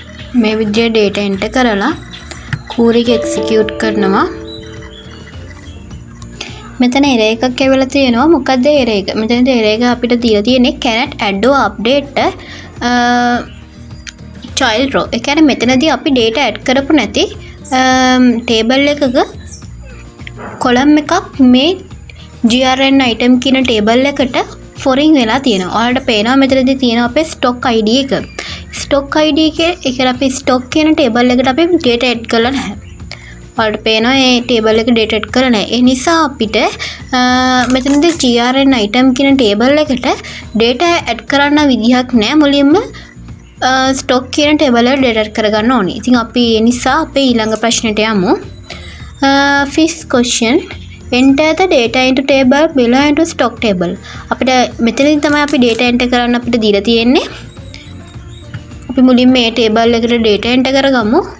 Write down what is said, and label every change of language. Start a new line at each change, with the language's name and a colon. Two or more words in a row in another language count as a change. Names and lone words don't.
Sinhala: මේ විදිහට
English: data enter
Sinhala: කරලා query එක execute කරනවා. මෙතන error එකක් ඇවිල්ලා තියෙනවා. මොකක්ද error එක? මෙතන error එක අපිට දීලා තියෙන්නේ
English: cannot add or update child row.
Sinhala: ඒ කියන්නේ මෙතනදී අපි
English: data add
Sinhala: කරපු නැති table එකක column එකක් මේ grn item කියන table එකට foreign වෙලා තියෙනවා. ඔයාලට පේනවා මෙතනදී තියෙනවා අපේ stock id එක. stock id එකේ අපි stock කියන table එකට අපි
English: data add
Sinhala: කරලා නැහැ. ඔයාලට පේනවා මේ table එක
English: data add
Sinhala: කරලා නැහැ. ඒ නිසා අපිට මෙතනදී grn item කියන table එකට
English: data add
Sinhala: කරන්න විදිහක් නැහැ. මුලින්ම stock කියන table එක
English: data add
Sinhala: කරගන්න ඕනේ. ඉතින් අපි ඒ නිසා අපේ ඊළඟ ප්‍රශ්නෙට යමු.
English: Fifth question, enter the data into table below into stock table.
Sinhala: අපිට මෙතනින් තමයි අපි
English: data enter
Sinhala: කරන්න අපිට දීලා තියෙන්නේ. අපි මුලින්ම මේ table එකට
English: data enter
Sinhala: කරගමු.